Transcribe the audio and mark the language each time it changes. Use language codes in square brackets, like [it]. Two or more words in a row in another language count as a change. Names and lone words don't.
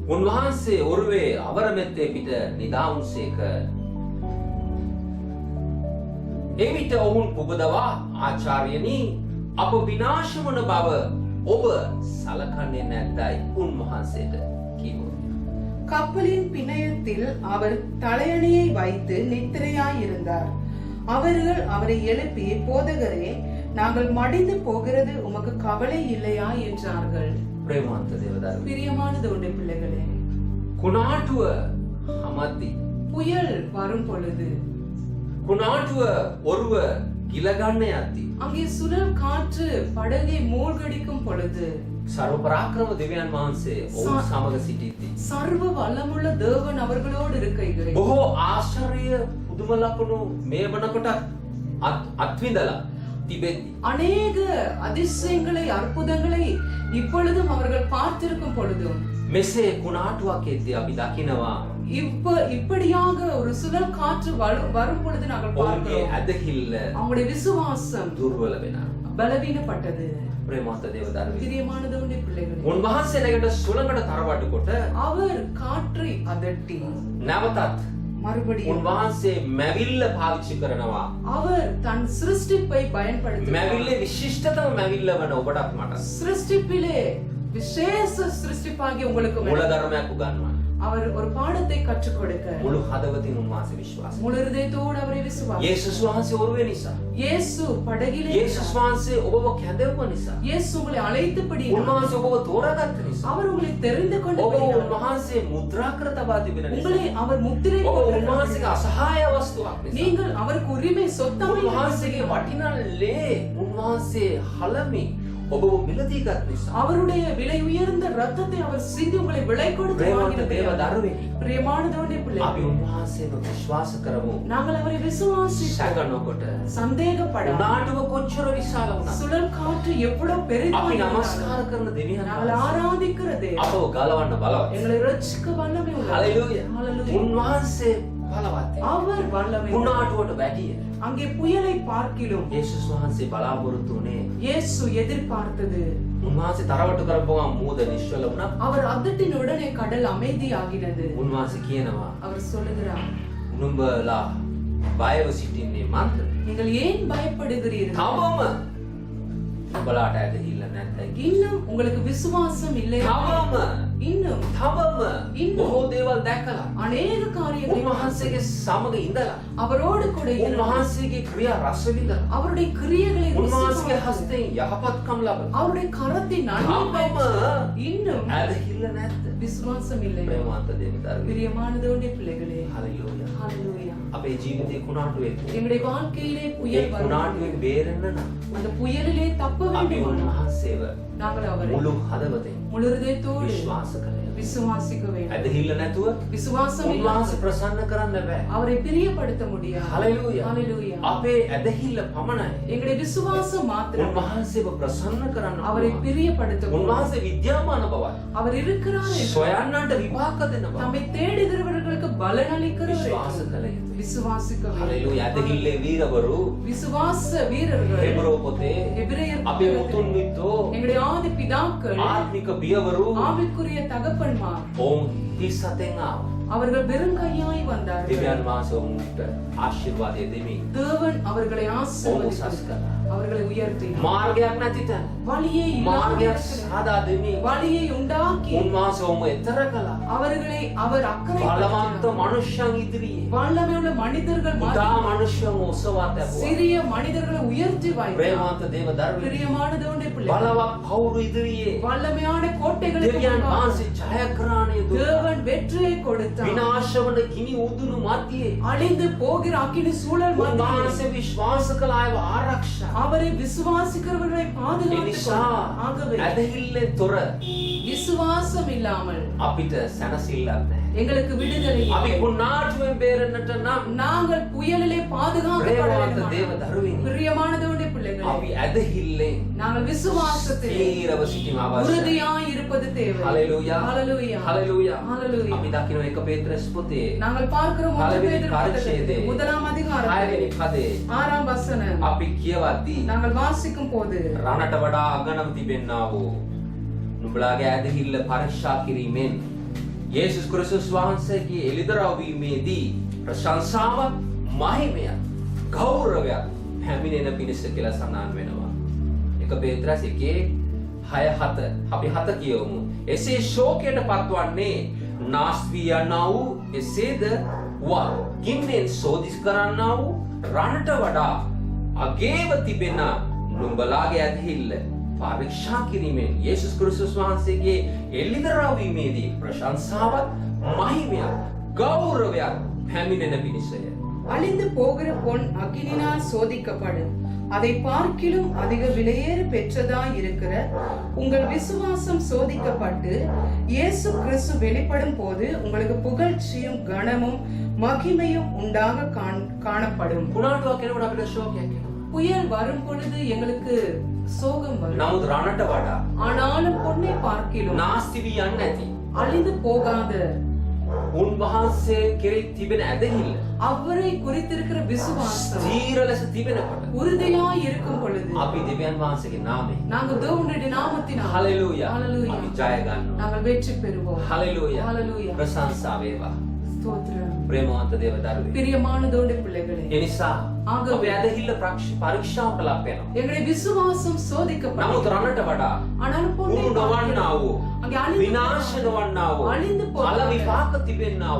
[si] උන්වහන්සේ ඔරුවේ අවරමෙත්තේ පිට නිදාවුන්සේක. එවිට ඔවුන් පුබදවා ආචාර්යනි අප විනාශ වන බව ඔබ සලකන්නේ නැද්දයි උන්වහන්සේට කිව්වා. [ta] கப்பலின் பிணையத்தில் அவர் தலையணையை வைத்து நித்திரையாயிருந்தார். அவர்கள் அவரை எழுப்பி, போதகரே, நாங்கள் மடிந்து போகிறது உமக்கு கவலை இல்லையா என்றார்கள். [si] ප්‍රේමවන්ත දේවදරුවෝ, [ta] பிரியமான தேவனுடைய பிள்ளைகளே, [si] කුණාටුව හමද්දි [ta] புயல் வரும் பொழுது, [si] කුණාටුව ඔරුව ගිලගන්න යද්දි [ta] அங்கே சுழல் காற்று படகை மூழ்கடிக்கும் பொழுது, [si] සර්ව පරාක්‍රම දෙවියන් වහන්සේ ඔවුන් සමග සිටිද්දී [ta] சர்வ வல்லமுள்ள தேவன் அவர்களோடு இருக்கையில் [si] බොහෝ ආශ්චර්ය පුදුම ලකුණු මේ වනකොට අත්විඳලා තිබෙද්දී [ta] அநேக அதிசயங்களை அற்புதங்களை இப்பொழுதும் அவர்கள் பார்த்திருக்கும் பொழுதும் [si] මෙසේ කුණාටුවක් එද්දී අපි දකිනවා [ta] இப்படியாக ஒரு சுழல் காற்று வரும் பொழுது நாங்கள் [si] ඔවුන්ගේ [ta] பார்க்கிறோம் [si] ඇදහිල්ල [ta] அவங்களுடைய விசுவாசம் [si] දුර්වල වෙනවා. [ta] பலவீனப்பட்டது. [si] ප්‍රේමවන්ත දේවදරුවෝ, [ta] பிரியமான தேவனுடைய பிள்ளைகளே, [si] උන්වහන්සේ නැගට සුළඟට තරවටු කොට [ta] அவர் காற்றை அதட்டி [si] නැවතත් [ta] மறுபடியும் [si] උන්වහන්සේ මැවිල්ල පාවිච්චි කරනවා. [ta] அவர் தன் சிருஷ்டிப்பை பயன்படுத்தி [si] මැවිල්ලේ විශිෂ්ටතම මැවිල්ල වන ඔබටත් මට [ta] சிருஷ்டிப்பிலே விசேஷ சிருஷ்டிப்பாகிய உங்களுக்கு [si] මූලධර්මයක් උගන්වන්න. [ta] அவர் ஒரு பாடத்தை கற்றுக் கொடுக்க [si] මුළු හදවතින් උන්වහන්සේ විශ්වාස [ta] முழு இதயத்தோடு அவரை விசுவாசி. [si] යේසුස් වහන්සේ ඔරුවේ නිසා, [ta] இயேசு படகிலே [si] යේසුස් වහන්සේ ඔබව කැඳවුව නිසා, [ta] இயேசு உங்களை அழைத்தபடி [si] උන්වහන්සේ ඔබව තෝරාගත්ත නිසා, [ta] அவர் உங்களை தெரிந்து [si] ඔබ [ta] கொண்டபடியால் [si] උන්වහන්සේ මුද්‍රා කර තබා තිබෙන නිසා, [ta] உங்களை அவர் முத்திரை [si] ඔබ [ta] போட்டிருக்கிறார். [si] උන්වහන්සේගේ අසහාය වස්තුවක් නිසා, [ta] நீங்கள் அவருக்கு உரிமை சொந்தமாய் [si] උන්වහන්සේගේ වටිනා ලේ උන්වහන්සේ හලමි ඔබව මිලදී ගත් නිසා. [ta] அவருடைய விலை உயர்ந்த ரத்தத்தை அவர் சிந்தி உங்களை விலை கொடுத்து [si] ප්‍රේමවන්ත [ta] வாங்கினபடியால் [si] දේවදරුවෙනි, [ta] பிரியமான தேவனுடைய [si] අපි [ta] பிள்ளைகளே, [si] උන්වහන්සේව විශ්වාස කරමු. [ta] நாங்கள் அவரை விசுவாசி [si] සැක නොකොට [ta] சந்தேகப்படாமல் [si] උනාටුව කොච්චර විශාල වුණත් [ta] சுழல் காற்று எவ்வளவு பெரிதாக [si] අපි [ta] இருந்தாலும் [si] නමස්කාර කරන දෙවියන් [ta] நாங்கள் ஆராதிக்கிற தேவன் [si] අපව ගලවන්න බලවත්. [ta] எங்களை ரட்சிக்க வல்லமை உள்ளவர். [si] හලෙලූයා. [ta] Hallelujah. [si] උන්වහන්සේ බලවත්. [ta] அவர் வல்லமை உள்ளவர். [si] උනාටුවට වැඩිය [ta] அங்கே புயலை பார்க்கிலும் [si] යේසුස් වහන්සේ බලාපොරොත්තු වුණේ [ta] இயேசு எதிர்பார்த்தது, [si] උන්වහන්සේ තරවටු කරපුවාම මූද නිශ්චල වුණා. [ta] அவர் அதட்டின் உடனே கடல் அமைதியாகினது. [si] උන්වහන්සේ කියනවා [ta] அவர் சொல்லுகிறார், [si] නුඹලා බයව සිටින්නේ මන්ද? [ta] நீங்கள் ஏன் பயப்படுகிறீர்கள்? [si] තවම නුඹලාට ඇදහිල්ල නැත්නම් [ta] இன்னும் உங்களுக்கு விசுவாசம் இல்லையா? [si] තවම [ta] இன்னும் [si] බොහෝ දේවල් දැකලා [ta] அநேக காரியங்களை [si] උන්වහන්සේගේ සමග ඉඳලා [ta] அவரோடு கூட இருந்து [si] උන්වහන්සේගේ ක්‍රියා රස විඳලා [ta] அவருடைய கிரியைகளை [si] උන්වහන්සේගේ [ta] ருசித்து [si] හස්තයෙන් යහපත්කම් ලබන [ta] அவருடைய கரத்தின் நன்மை பெற்று இன்னும் [si] ඇදහිල්ල නැද්ද? [ta] விசுவாசம் இல்லை. [si] ප්‍රේමවන්ත දේවදරුවෝ, [ta] பிரியமான தேவனுடைய பிள்ளைகளே, [si] හලෙලූයා. [ta] ஹalleluya. [si] අපේ ජීවිතේ කුණාටුවේ [ta] எங்களுடைய வாழ்க்கையிலே [si] ඒ [ta] புயல் வரும். [si] කුණාටුවෙන් බේරෙන්න නම් [ta] அந்த புயலிலே தப்ப [si] අපි [ta] வேண்டும். [si] උන්වහන්සේව [ta] நாங்கள் அவரை [si] මුළු හදවතෙන් [ta] முழு இதயத்தோடு [si] විශ්වාස කළ යුතුයි. [ta] விசுவாசிக்க வேண்டும். [si] ඇදහිල්ල නැතුව [ta] விசுவாசம் [si] උන්වහන්සේ [ta] இல்லாமல் [si] ප්‍රසන්න කරන්න බෑ. [ta] அவரை பிரியப்படுத்த முடியாது. [si] හලෙලූයා. [ta] ஹalleluya. [si] අපේ ඇදහිල්ල පමණයි [ta] எங்களுடைய விசுவாசம் மாத்திரம் [si] උන්වහන්සේව ප්‍රසන්න කරන්න [ta] அவரை [si] පුළුවන්. [ta] பிரியப்படுத்த முடியும். [si] උන්වහන්සේ විද්‍යාමාන බවයි. [ta] அவர் இருக்கிறார் என்று [si] සොයන්නන්ට විපාක දෙන බව [ta] தம்மை தேடுகிறவர்களுக்கு பலனளிக்கிறவர் [si] විශ්වාස [ta] என்று [si] කළ යුතුයි. [ta] விசுவாசிக்க வேண்டும். [si] හලෙලූයා. ඇදහිල්ලේ වීරවරු [ta] விசுவாச வீரர்கள் [si] හෙබ්‍රෝ පොතේ [ta] எபிரேயர் [si] අපේ [ta] புத்தகத்தில் [si] මුතුන් මිත්තෝ [ta] எங்களுடைய ஆதி பிதாக்கள் [si] ආත්මික පියවරු [ta] ஆவிக்குரிய தகப்பன்மார் [si] ඔවුන් හිස් අතෙන් ආවා. [ta] அவர்கள் வெறுங்கையாய் வந்தார்கள். [si] දෙවියන් වහන්සේ ඔවුන්ට ආශිර්වාදය දෙමින් [ta] தேவன் அவர்களை [si] ඔවුන් උසස් [ta] ஆசீர்வதித்து [si] කළා. [ta] அவர்களை உயர்த்தி [si] මාර්ගයක් නැති තැන [ta] வழியை [si] මාර්ගයක් [ta] இல்லாமல் [si] සාදා දෙමින් [ta] வழியை உண்டாக்கி [si] උන්වහන්සේ ඔවුන් එතර කළා. [ta] அவர்களை அவர் அக்கறை [si] බලවන්ත මනුෂ්‍යයන් ඉදිරියේ [ta] வல்லமையுள்ள மனிதர்கள் [si] උදා [ta] மத்தியில் [si] මනුෂ්‍යයන් ඔසවා තැබුවා. [ta] சிறிய மனிதர்களை உயர்த்தி வைத்தார். [si] ප්‍රේමවන්ත දේව දරුවෙනි, [ta] பிரியமான தேவனுடைய பிள்ளை [si] බලවත් පවුරු ඉදිරියේ [ta] வல்லமையான கோட்டைகளுக்கு [si] දෙවියන් [ta] முன்பாக [si] වහන්සේ ජයග්‍රහණය දුන්නා. [ta] தேவன் வெற்றியை கொடுத்தார். [si] විනාශ වන ගිනි උදුණු මැදියේ [ta] அழிந்து போகிற அக்கினி சூழல் மத்தியில் [si] උන්වහන්සේ විශ්වාස කළ අයව ආරක්ෂා. [ta] அவரை விசுவாசிக்கிறவர்களை [si] ඒ [ta] பாதுகாத்துக் [si] නිසා [ta] கொண்டார். ஆகவே [si] ඇදහිල්ලෙන් තොර [ta] விசுவாசம் இல்லாமல் [si] අපිට සැනසෙල්ලක් නැහැ. [ta] எங்களுக்கு விடுதலை [si] අපි [ta] இல்லை. [si] කුණාටුවෙන් බේරෙන්නට නම් [ta] நாங்கள் புயலிலே பாதுகாக்கப்பட [si] ප්‍රේමවන්ත දේව [ta] வேண்டும். [si] දරුවෙනි, [ta] பிரியமான தேவனுடைய பிள்ளைகளே, [si] අපි ඇදහිල්ලෙන් [ta] நாங்கள் விசுவாசத்திலே [si] ස්ථීරව සිටීම අවශ්‍යයි. [ta] உறுதியாய் இருப்பது தேவை. [si] හලෙලූයා. [ta] ஹalleluya. [si] හලෙලූයා. [ta] ஹalleluya. [si] අපි දකින්න එක පේත්‍රස් පොතේ [ta] நாங்கள் பார்க்கிறோம் [si] පළවෙනි [ta] பேதுரு [si] පරිච්ඡේදයේ [ta] புத்தகத்தில் முதலாம் அதிகாரம் [si] 6 වෙනි පදේ [ta] 6ஆம் வசனம் [si] අපි කියවද්දී [ta] நாங்கள் வாசிக்கும் போது [si] රණට වඩා අගනම් තිබෙන්නා වූ නුඹලාගේ ඇදහිල්ල පරීක්ෂා කිරීමෙන් යේසුස් ක්‍රිස්තුස් වහන්සේගේ එළිදරව් වීමේදී ප්‍රශංසාව, මහිමය, ගෞරවය පැමිණෙන පිණිස කියලා සඳහන් වෙනවා. 1 පේත්‍රස් 1:6-7 අපි 7 කියවමු. එසේ ශෝකයට පත්වන්නේ නාස්වී යනා වූ එසේද ගින්නෙන් සෝදිස් කරන්නා වූ රණට වඩා අගේව තිබෙන නුඹලාගේ ඇදහිල්ල පරීක්ෂා කිරීමෙන් යේසුස් ක්‍රිස්තුස් වහන්සේගේ එළිදරව් වීමේදී ප්‍රශංසාවත්, මහිමයක්, ගෞරවයක් පැමිණෙන පිණිසය. [ta] அழிந்து போகிற பொன் அக்கினினால் சோதிக்கப்படும், அதை பார்க்கிலும் அதிக விலையேற பெற்றதாய் இருக்கிற உங்கள் விசுவாசம் சோதிக்கப்பட்டு இயேசு கிறிஸ்து வெளிப்படும் போது உங்களுக்கு புகழ்ச்சியும் கனமும் மகிமையும் உண்டாக காணப்படும். [si] පුනාටුවක් කෙනෙකුට අපිට ශෝකයක් එනවා. [ta] புயல் வரும் பொழுது எங்களுக்கு சோகம் வரும். [si] නමුත් රණට වඩා [ta] ஆனாலும் பொன்னை பார்க்கிலும் [si] නාස්ති වී යන්නේ නැති [ta] அழிந்து போகாத [si] උන්වහන්සේ කෙරෙහි තිබෙන ඇදහිල්ල [ta] அவரை குறித்திருக்கிற விசுவாசம் [si] ස්ථීර ලෙස තිබෙනකොට [ta] உறுதியாய் இருக்கும் பொழுது [si] අපි දෙවියන් වහන්සේගේ නාමයෙන් [ta] நாங்கள் தேவனுடைய நாமத்தினால் [si] හලෙලූයා [ta] ஹalleluya [si] අපි ජය ගන්නවා. [ta] நாங்கள் வெற்றி பெறுவோம். [si] හලෙලූයා [ta] ஹalleluya [si] ප්‍රශංසා වේවා. [ta] ஸ்தோத்திரம். [si] ප්‍රේමවන්ත දේව දරුවෝ. [ta] பிரியமான தேவனுடைய பிள்ளைகளே, [si] ඒ නිසා ආගම. අපේ ඇදහිල්ල පරීක්ෂාවට ලක් වෙනවා. [ta] எங்களுடைய விசுவாசம் [si] නමුත් [ta] சோதிக்கப்படும். [si] රණට වඩා [ta] ஆனாலும் பொன்னை [si] උණු නොවන්නා වූ [ta] அங்கே அழிந்து [si] විනාශ නොවන්නා වූ [ta] අழிந்து [si] ඵල [ta] போகாத [si] විපාක තිබෙන්නා වූ